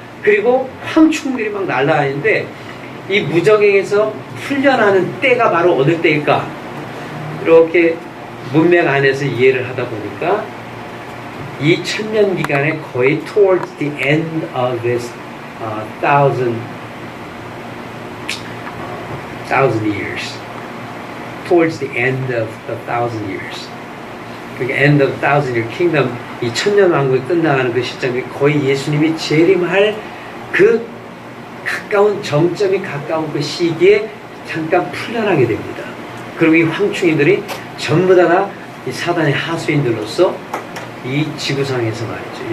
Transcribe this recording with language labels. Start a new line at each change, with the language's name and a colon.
Korean: 그리고 황충들이 막 날아다니는데 이 무적행에서 풀려나는 때가 바로 어느 때일까? 이렇게 문맥 안에서 이해를 하다 보니까 이 천년 기간에 거의
English: towards the end of this thousand years. Towards the end of the 1,000 years.
Korean: 그러니까
English: end of 1,000 year kingdom,
Korean: 이 천년 왕국이 끝나가는 그 시점이 거의 예수님이 재림할 그 가까운 정점이 가까운 그 시기에 잠깐 풀려나게 됩니다. 그리고 이 황충이들이 전부 다 이 사단의 하수인들로서 이 지구상에서 말이죠.